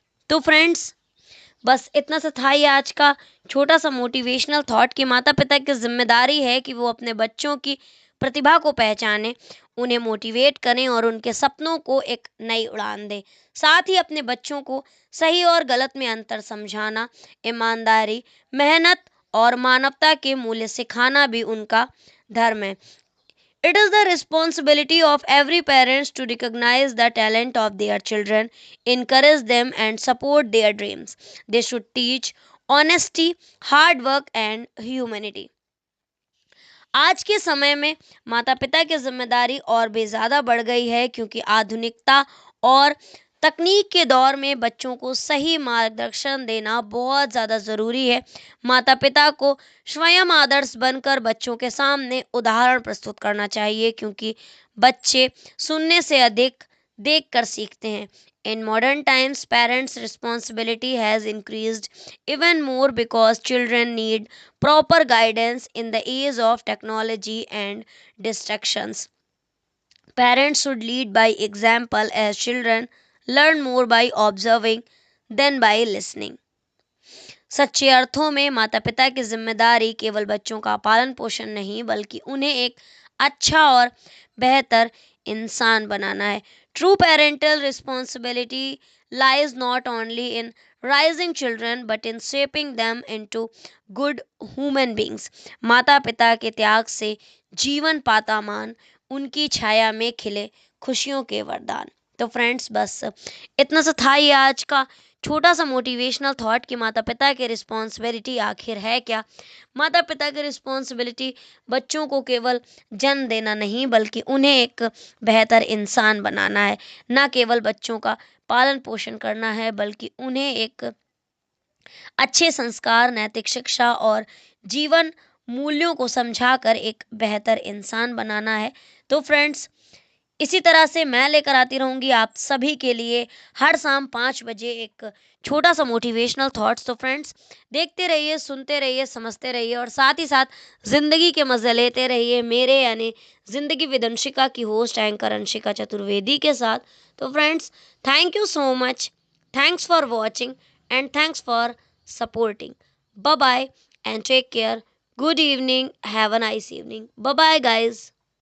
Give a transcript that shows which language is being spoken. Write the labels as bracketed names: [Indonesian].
[Hindi] तो फ्रेंड्स, बस इतना सा था ये आज का छोटा सा मोटिवेशनल थॉट कि माता पिता की जिम्मेदारी है कि वो अपने बच्चों की प्रतिभा को पहचाने, उन्हें मोटिवेट करें और उनके सपनों को एक नई उड़ान दें। साथ ही अपने बच्चों को सही और गलत में अंतर समझाना, ईमानदारी, मेहनत और मानवता के मूल्य सिखाना भी उनका धर्म है। [English] It is the responsibility of every parents to recognize the talent of their children, encourage them and support their dreams. They should teach honesty, hard work and humanity. [Hindi] आज के समय में माता पिता की जिम्मेदारी और भी ज़्यादा बढ़ गई है, क्योंकि आधुनिकता और तकनीक के दौर में बच्चों को सही मार्गदर्शन देना बहुत ज़्यादा ज़रूरी है। माता पिता को स्वयं आदर्श बनकर बच्चों के सामने उदाहरण प्रस्तुत करना चाहिए, क्योंकि बच्चे सुनने से अधिक देख कर सीखते हैं। [English] In modern times, parents' responsibility has increased even more because children need proper guidance in the age of technology and distractions. Parents should lead by example as children learn more by observing than by listening. [Hindi] सच्चे अर्थों में माता पिता की जिम्मेदारी केवल बच्चों का पालन पोषण नहीं बल्कि उन्हें एक अच्छा और बेहतर इंसान बनाना है। [English] True parental responsibility lies not only in raising children but in shaping them into good human beings. [Hindi] माता पिता के त्याग से जीवन पाता मान, उनकी छाया में खिले खुशियों के वरदान। तो फ्रेंड्स बस इतना सा था ये आज का छोटा सा मोटिवेशनल थॉट कि माता पिता की रिस्पॉन्सिबिलिटी आखिर है क्या। माता पिता की रिस्पॉन्सिबिलिटी बच्चों को केवल जन्म देना नहीं बल्कि उन्हें एक बेहतर इंसान बनाना है। ना केवल बच्चों का पालन पोषण करना है बल्कि उन्हें एक अच्छे संस्कार, नैतिक शिक्षा और जीवन मूल्यों को समझाकर एक बेहतर इंसान बनाना है। तो फ्रेंड्स इसी तरह से मैं लेकर आती रहूँगी आप सभी के लिए हर शाम 5 बजे एक छोटा-सा मोटिवेशनल थॉट्स। तो फ्रेंड्स देखते रहिए, सुनते रहिए, समझते रहिए और साथ ही साथ ज़िंदगी के मज़े लेते रहिए मेरे यानी ज़िंदगी विद अंशिका की होस्ट एंकर अंशिका चतुर्वेदी के साथ। [English] तो friends thank you so much, thanks for watching and thanks for supporting. Bye bye and take care. Good evening. Have a nice evening. Bye bye, guys.